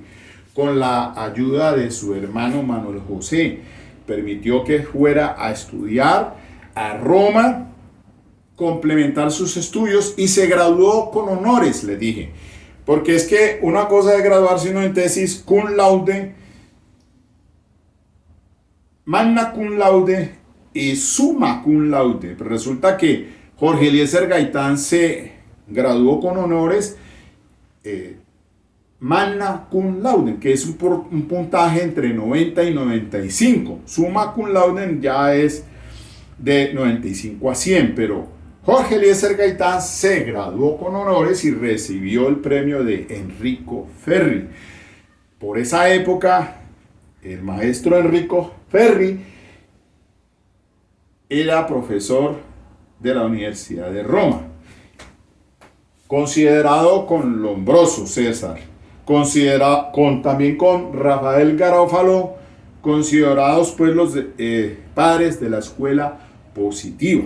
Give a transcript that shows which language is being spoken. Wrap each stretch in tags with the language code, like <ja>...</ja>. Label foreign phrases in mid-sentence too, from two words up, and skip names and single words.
<es>Con la ayuda de su hermano Manuel José, permitió que fuera a estudiar a Roma, complementar sus estudios y se graduó con honores, le dije. Porque es que una cosa es graduarse uno en tesis</es> <la>cum laude, magna cum laude</la> <es>y</es> <la>summa cum laude.</la> <es>Pero resulta que Jorge Eliezer Gaitán se graduó con honores</es> <la>magna cum laude,</la> <es>que es un puntaje entre 90 y 95.</es> <la>Summa cum laude</la> <es>ya es de 95 a 100, pero Jorge Eliezer Gaitán se graduó con honores y recibió el premio de Enrico Ferri. Por esa época, el maestro Enrico Ferri era profesor de la Universidad de Roma, considerado con Lombroso César, también con Rafael Garófalo, considerados pues los padres de la escuela positiva.</es>